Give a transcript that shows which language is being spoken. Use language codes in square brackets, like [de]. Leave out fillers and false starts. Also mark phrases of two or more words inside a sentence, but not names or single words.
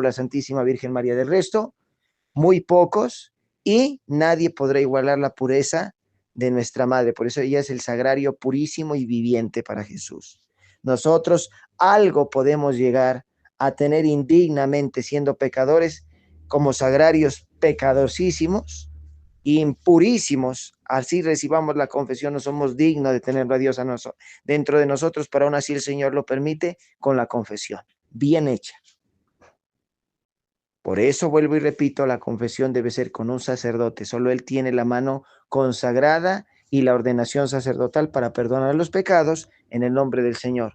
[es] La Santísima Virgen María. Del resto, muy pocos, y nadie podrá igualar la pureza de nuestra Madre. Por eso ella es el sagrario purísimo y viviente para Jesús. Nosotros algo podemos llegar a tener indignamente siendo pecadores, como sagrarios pecadosísimos, impurísimos. Así recibamos la confesión, no somos dignos de tenerlo a Dios dentro de nosotros, pero aún así el Señor lo permite con la confesión bien hecha. Por eso vuelvo y repito, la confesión debe ser con un sacerdote. Solo él tiene la mano consagrada y la ordenación sacerdotal para perdonar los pecados en el nombre del Señor.